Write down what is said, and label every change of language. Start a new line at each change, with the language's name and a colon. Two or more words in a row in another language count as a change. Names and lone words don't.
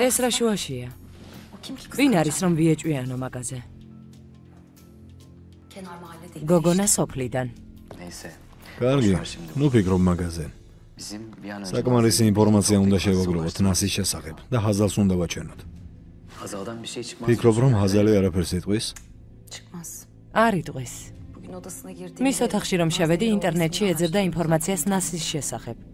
Georgian: ეს რა შუაშია?
Turkish: O kim ki kız?
Georgian: ვინ არის რომ ვიეჭვიანო მაგაზე?
Turkish: Kenar mahalle değil.
Georgian: გოგონა სოფლიდან.
Turkish: Neyse.
Georgian: კარგი. ნუ ფიქრობ მაგაზე.
Turkish: Bizim bir an önce
Georgian: საკმარისი ინფორმაცია უნდა შევაგროვოთ ნასის შესახებ და ჰაზალს უნდა ვაჩვენოთ.
Turkish: Hazal'dan bir şey çıkmaz.
Georgian: ფიქრობ რომ ჰაზალი არაფერს იტყვის?
Turkish: Çıkmaz.
Georgian: არ იტყვის.
Turkish: Bugün odasına girdiğimde...
Georgian: მის ოთახში რომ შევედი, ინტერნეტში ეძებდა ინფორმაციას ნასის შესახებ.